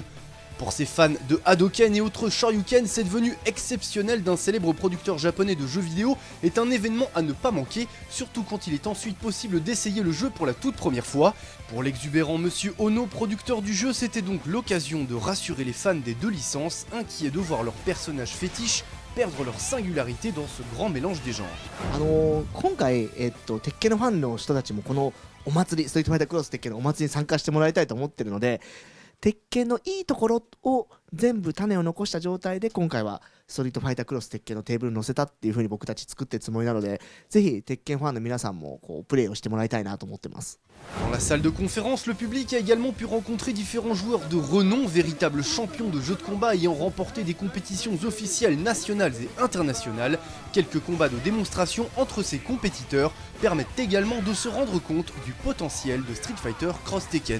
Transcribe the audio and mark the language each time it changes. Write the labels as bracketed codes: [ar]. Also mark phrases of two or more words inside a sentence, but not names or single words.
[fr] Pour ces fans de Hadoken et autres Shoryuken, cette venue exceptionnelle d'un célèbre producteur japonais de jeux vidéo est un événement à ne pas manquer, surtout quand il est ensuite possible d'essayer le jeu pour la toute première fois. Pour l'exubérant Monsieur Ono, producteur du jeu, c'était donc l'occasion de rassurer les fans des deux licences, inquiets de voir leurs personnages fétiches perdre leur singularité dans ce grand mélange des genres. [ja] 今回、鉄拳のファンの人たちもこのお祭り、ストリートファイタークロス鉄拳のお祭りに参加してもらいたいと思ってるので、鉄拳のいいところを全部種を残した状態で今回はストリートファイタークロス鉄拳のテーブルに載せたっていう風に僕たち作ってるつもりなので、ぜひ鉄拳ファンの皆さんもこうプレイをしてもらいたいなと思ってます。 [fr] Dans la salle de conférence, le public a également pu rencontrer différents joueurs de renom, véritables champions de jeux de combat ayant remporté des compétitions officielles nationales et internationales. Quelques combats de démonstration entre ces compétiteurs permettent également de se rendre compte du potentiel de Street Fighter Cross Tekken.